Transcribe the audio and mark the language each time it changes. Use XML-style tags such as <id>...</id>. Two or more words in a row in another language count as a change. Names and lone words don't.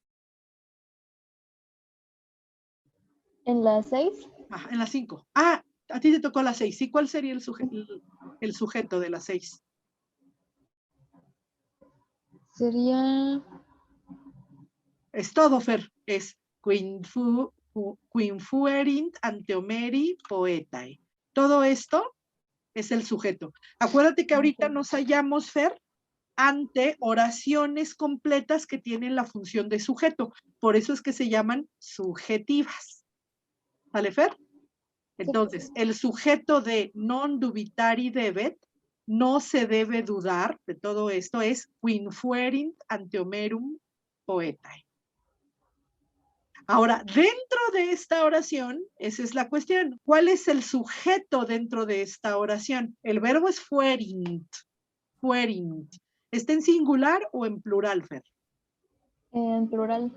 <es>En la 6. Ah, en la 5. Ah, a ti te tocó la 6. ¿Y cuál sería el sujeto de la 6? Sería Es todo, Fer. Es</es> <la>quin fuerint anteomeri poetae.</la> <es>Todo esto es el sujeto. Acuérdate que ahorita nos hallamos, Fer, ante oraciones completas que tienen la función de sujeto. Por eso es que se llaman subjetivas. ¿Vale, Fer? Entonces, el sujeto de</es> <la>non dubitari debet,</la> <es>no se debe dudar de todo esto, es</es> <la>quin fuerint anteomerum poetae.</la> <es>Ahora, dentro de esta oración, esa es la cuestión. ¿Cuál es el sujeto dentro de esta oración? El verbo es</es> <la>fuerint. Fuerint.</la> <es>¿Está en singular o en plural, Fer? en plural.</es>